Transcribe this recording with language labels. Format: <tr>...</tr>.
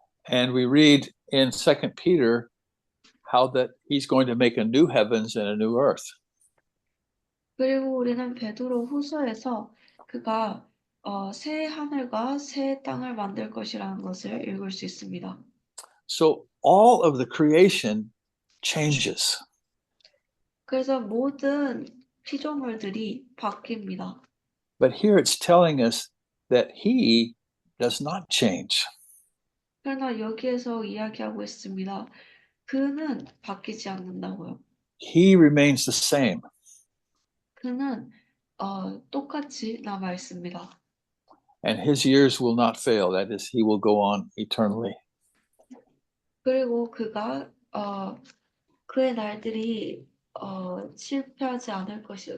<en>And we read in 2 Peter how that he's going to make a new heavens and a new earth.</en> <ko>그리고 우리는 베드로 후서에서 그가 새 하늘과 새 땅을 만들 것이라는 것을 읽을 수 있습니다.</ko> <en>So all of the creation changes.</en> <ko>그래서 모든 피조물들이 바뀝니다.</ko> <en>But here it's telling us that he does not change.</en> <ko>그러나 여기에서 이야기하고 있습니다. 그는 바뀌지 않는다고요.</ko> <en>He remains the same.</en> <ko>그는 똑같이 남아 있습니다.</ko> <en>And his years will not fail. That is, he will go on eternally.</en> <ko>그리고 그가 그의 날들이 실패하지 않을 것이요.</ko>